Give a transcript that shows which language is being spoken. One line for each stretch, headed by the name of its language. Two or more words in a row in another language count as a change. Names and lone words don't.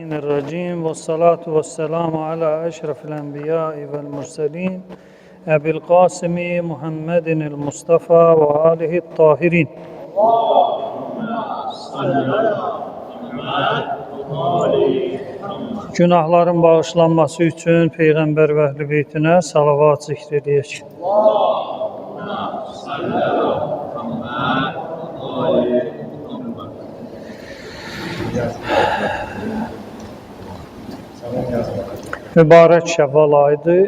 Arabic: من الشيطان الرجيم والصلاة والسلام على أشرف الأنبياء والمرسلين أبي القاسم محمد المصطفى وآله الطاهرين.
Azerbaijani: Günahların bağışlanması üçün Peyğəmbər və əhl-i beytinə salavat zikr edək. Mübarək Şəvval ayıdır.